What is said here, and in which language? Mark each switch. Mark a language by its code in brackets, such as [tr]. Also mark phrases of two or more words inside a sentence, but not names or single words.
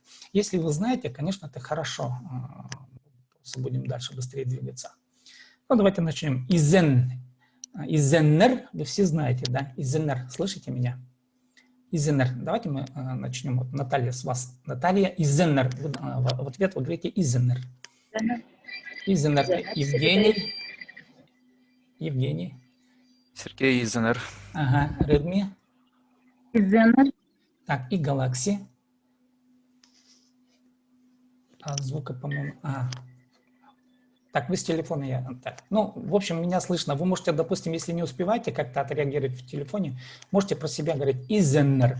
[ru] Если вы знаете, конечно, это хорошо. Будем дальше быстрее двигаться. Ну, давайте начнем. Изеннер, вы все знаете, да? Изеннер, слышите меня? Изеннер. Давайте мы начнем. Вот, Наталья, с вас. Наталья Изеннер. В ответ вы говорите Изеннер. Изеннер. Евгений. Сергей Изенер. Ага. Редми. Изеннер. Так, и Галакси. Звука, по-моему... Так, вы с телефона Так. Ну, в общем, меня слышно. Вы можете, допустим, если не успеваете как-то отреагировать в телефоне, можете про себя говорить «изеннер».